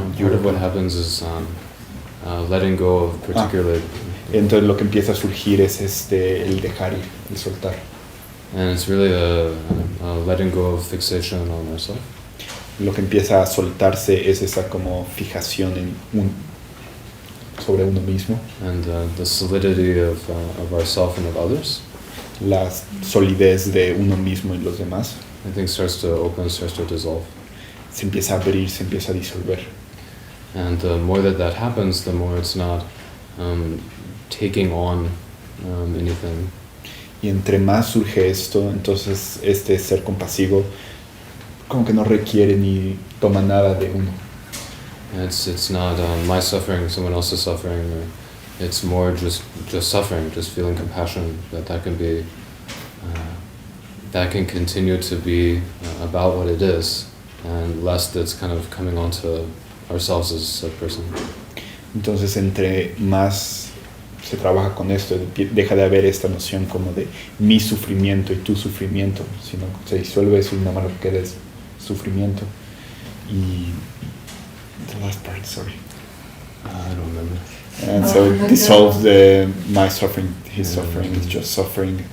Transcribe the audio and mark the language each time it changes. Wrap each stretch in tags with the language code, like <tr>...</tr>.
<en>Part of what happens is letting go of particularly,</en> <es>Entonces lo que empieza a surgir es el dejar ir, el soltar.</es> <en>and it's really a letting go of fixation on ourselves.</en> <es>Lo que empieza a soltarse es esa como fijación sobre uno mismo,</es> <en>And the solidity of ourself and of others,</en> <es>la solidez de uno mismo y los demás.</es> <en>I think starts to open, starts to dissolve.</en> <es>Se empieza a abrir, se empieza a disolver.</es> <en>And the more that happens, the more it's not taking on anything.</en> <es>Y entre más surge esto, entonces este ser compasivo como que no requiere ni toma nada de uno.</es> <en>It's not my suffering, someone else's suffering, or it's more just suffering, just feeling compassion, that can be, that can continue to be about what it is, and less that's kind of coming onto ourselves as a person.</en> <es>Entonces entre más se trabaja con esto, deja de haber esta noción como de mi sufrimiento y tu sufrimiento, sino se disuelve eso y nada más lo que queda es sufrimiento.</es> <en>Y the last part, sorry. I don't remember. And so it dissolves my suffering, his suffering, it's just suffering.</en>